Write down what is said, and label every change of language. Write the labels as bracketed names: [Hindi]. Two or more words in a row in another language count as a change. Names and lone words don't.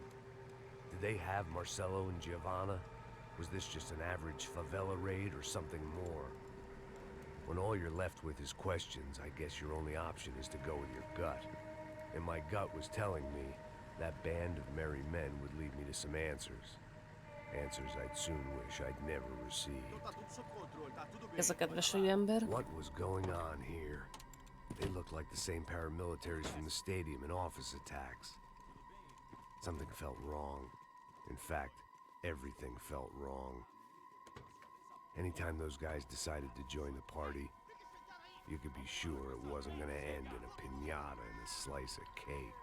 [English] Did they have Marcelo and Giovanna? Was this just an average favela raid or something more? When all you're left with is questions, I guess your only option is to go with your gut. and my gut was telling me that band of merry men would lead me to some answers. Answers I'd soon wish I'd never received. [Portuguese] Tá tudo sob controle, tá tudo bem. [Hungarian] Ez a kedves ember. [English] What was going on here? They looked like the same paramilitaries from the stadium and office attacks. Something felt wrong. In fact, everything felt wrong. Anytime those guys decided to join the party, you could be sure it wasn't gonna end in a piñata and a slice of cake.